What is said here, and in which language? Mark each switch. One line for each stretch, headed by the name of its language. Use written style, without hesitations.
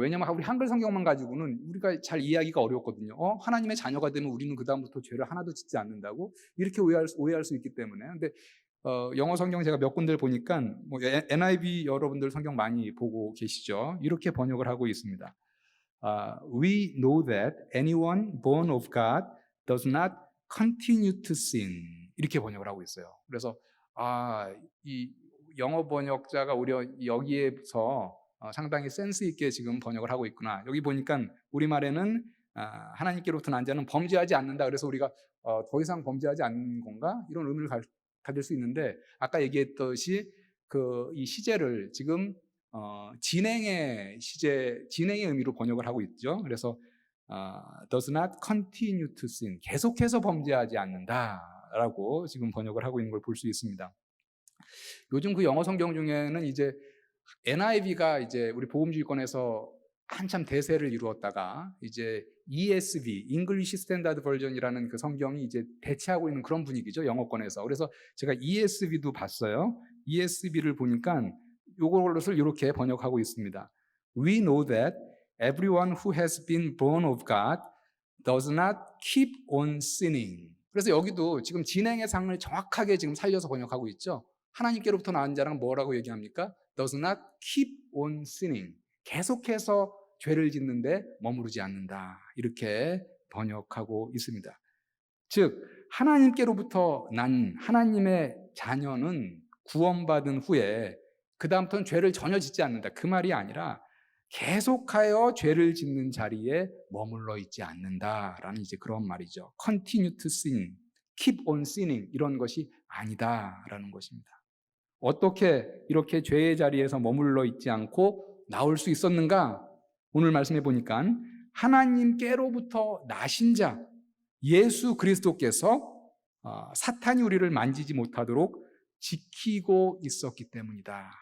Korean: 왜냐하면 우리 한글 성경만 가지고는 우리가 잘 이해하기가 어렵거든요. 하나님의 자녀가 되면 우리는 그 다음부터 죄를 하나도 짓지 않는다고 이렇게 오해할 수 있기 때문에. 근데 영어 성경 제가 몇 군데를 보니까 뭐 NIV 여러분들 성경 많이 보고 계시죠? 이렇게 번역을 하고 있습니다.
English: We know that anyone born of God does not continue to sin.
Korean: 이렇게 번역을 하고 있어요. 그래서 이 영어 번역자가 오히려 여기에서 상당히 센스 있게 지금 번역을 하고 있구나. 여기 보니까 우리말에는 하나님께로부터 난 자는 범죄하지 않는다. 그래서 우리가 더 이상 범죄하지 않는 건가? 이런 의미를 가질 수 있는데 아까 얘기했듯이 이 시제를 지금 진행의 의미로 번역을 하고 있죠. 그래서
English: does not continue to sin,
Korean: 계속해서 범죄하지 않는다라고 지금 번역을 하고 있는 걸 볼 수 있습니다. 요즘 그 영어 성경 중에는 이제 NIV가 이제 우리 복음주의권에서 한참 대세를 이루었다가 이제 ESV, English Standard Version이라는 그 성경이 이제 대체하고 있는 그런 분위기죠, 영어권에서. 그래서 제가 ESV도 봤어요. ESV를 보니까 요것을 이렇게 번역하고 있습니다.
English: We know that everyone who has been born of God does not keep on sinning.
Korean: 그래서 여기도 지금 진행의 상을 정확하게 지금 살려서 번역하고 있죠. 하나님께로부터 나온 자랑 뭐라고 얘기합니까?
English: Does not keep on sinning.
Korean: 계속해서 죄를 짓는데 머무르지 않는다. 이렇게 번역하고 있습니다. 즉 하나님께로부터 난 하나님의 자녀는 구원받은 후에 그 다음부터는 죄를 전혀 짓지 않는다. 그 말이 아니라 계속하여 죄를 짓는 자리에 머물러 있지 않는다라는 이제 그런 말이죠.
English: Continue to sin, keep on sinning
Korean: 이런 것이 아니다라는 것입니다. 어떻게 이렇게 죄의 자리에서 머물러 있지 않고 나올 수 있었는가? 오늘 말씀해 보니까 하나님께로부터 나신 자 예수 그리스도께서 사탄이 우리를 만지지 못하도록 지키고 있었기 때문이다.